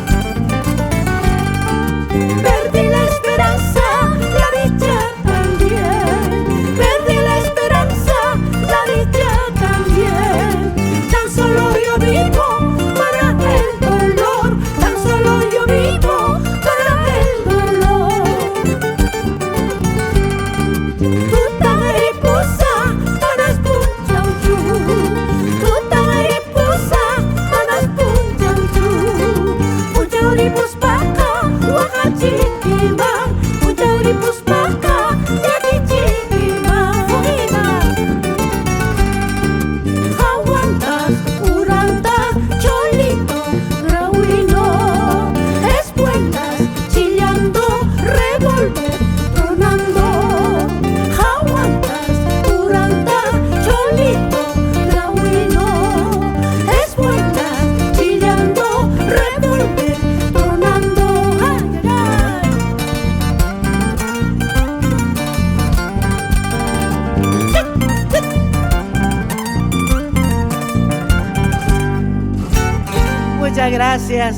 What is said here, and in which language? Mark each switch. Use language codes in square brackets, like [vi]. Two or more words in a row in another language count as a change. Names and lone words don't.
[es] Perdí la esperanza, la dicha también, perdí la esperanza, la dicha también. Tan solo yo vivo para el dolor, tan solo yo vivo para el dolor. [qu] Tuta mariposa, manas punchauchu, tuta mariposa, manas punchauchu. Punchauripus paca, huacachiquima, punchauripus paca, yaquichiquima. [es] Aguantas, urantas, cholito, grauino, espuelas, chillando, revólver, tronando. Aguantas, urantas, cholito, grauino, espuelas, chillando, revólver, tronando. Ay, ay, Muchas gracias.